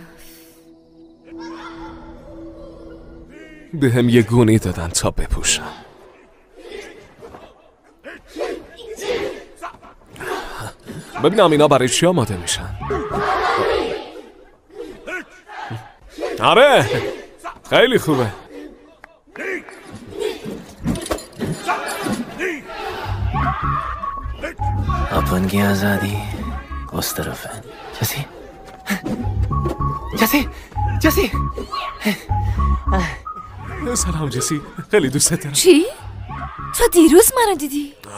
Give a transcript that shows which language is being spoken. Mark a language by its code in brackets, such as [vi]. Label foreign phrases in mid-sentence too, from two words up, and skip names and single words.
[fa] به هم یه گونی دادن تا بپوشم. ببینم اینا برای چی آماده میشن. آره خیلی خوبه. [hi] अपन की आजादी उस तरफ है। [fa] جسی سلام جسی، خیلی دوست دارم. چی؟ تو دیروز منو دیدی؟